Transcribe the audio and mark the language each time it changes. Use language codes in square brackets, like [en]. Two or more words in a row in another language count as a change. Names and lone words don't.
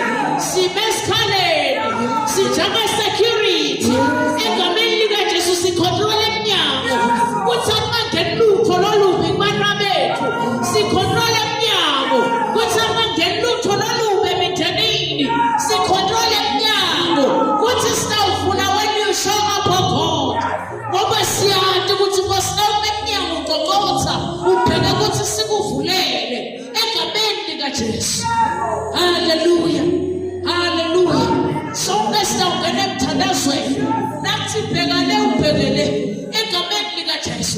[ss] Sibe esikhaleni. Sijama security. Egameni likaJesu sicontrol emnyango. Kuthi angangeni lutho lolubi kubantwana bethu. Sicontrol emnyango. Kuthi angangeni lutho lolubi emindenini. Sicontrol emnyango. Kuthi sitawuvula [en] when you show up oh God. [ss] Ngoba siyazi ukuthi Nkosi emnyango uqoqotha ubheke ukuthi sikuvulele egameni likaJesu. Hallelujah. Hallelujah. Sonke sitawungena emthandazweni nathi bhekale ubhekele egameni likaJesu.